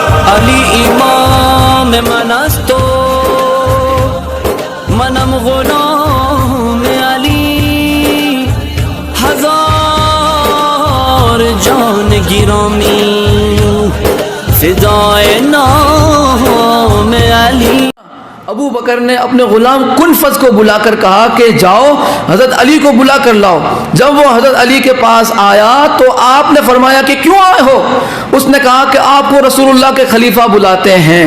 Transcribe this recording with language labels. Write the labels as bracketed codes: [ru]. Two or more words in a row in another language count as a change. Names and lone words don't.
[fa] علی امام من است و منم غلام علی، هزار جان گرامی فدای نام علی۔ [ur] ابو بکر نے اپنے غلام کنفذ کو بلا کر کہا کہ جاؤ حضرت علی کو بلا کر لاؤ۔ جب وہ حضرت علی کے پاس آیا تو آپ نے فرمایا کہ کیوں آئے ہو؟ اس نے کہا کہ آپ کو رسول اللہ کے خلیفہ بلاتے ہیں۔